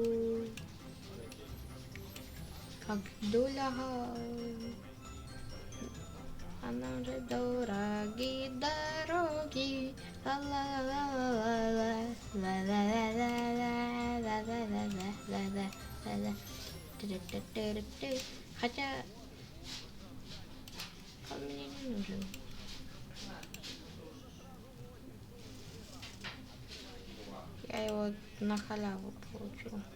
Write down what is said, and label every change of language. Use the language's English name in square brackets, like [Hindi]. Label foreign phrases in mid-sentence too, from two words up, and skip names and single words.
[Russian] Ой-ой-ой. как дуляга. А нам же дороги, дороги. Ла-ла-ла-ла-ла-ла. Ла-ла-ла-ла-ла-ла-ла-ла-ла-ла. Ту-ду-ту-ту-ту. Хотя он мне не нужен. Я его на халяву получил.